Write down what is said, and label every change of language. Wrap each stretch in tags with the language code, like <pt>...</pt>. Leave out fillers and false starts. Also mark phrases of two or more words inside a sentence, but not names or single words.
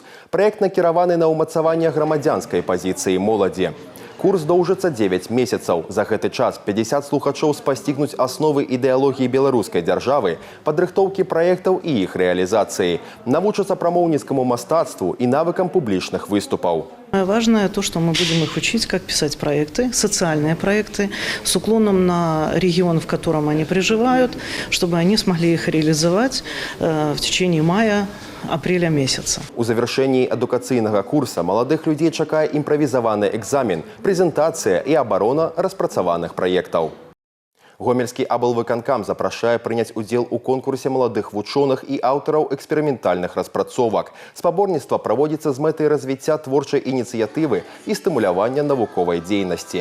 <be>Праект накіраваны на ўмацаванне грамадзянскай пазіцыі моладзі. Курс доўжыцца 9 месяцаў. За гэты час 50 слухачоў спасцігнуць асновы ідэалогіі беларускай дзяржавы, падрыхтоўкі праектаў і іх рэалізацыі, навучацца прамоўніцкаму мастацтву і навыкам публічных выступаў.</be> <ru>Важное то, что мы будем их учить, как писать проекты, социальные проекты, с уклоном на регион, в котором они проживают, чтобы они смогли их реализовать в течение мая-апреля месяца.</ru> <be>У завяршэнні адукацыйнага курса маладых людзей чакае імправізаваны экзамен, прэзентацыя і абарона распрацаваных праектаў. Гомельскі аблвыканкам запрашае прыняць удзел у конкурсе маладых вучоных і аўтараў эксперыментальных распрацовак. Спаборніцтва праводзіцца з мэтай развіцця творчай ініцыятывы і стымулявання навуковай дзейнасці.</be>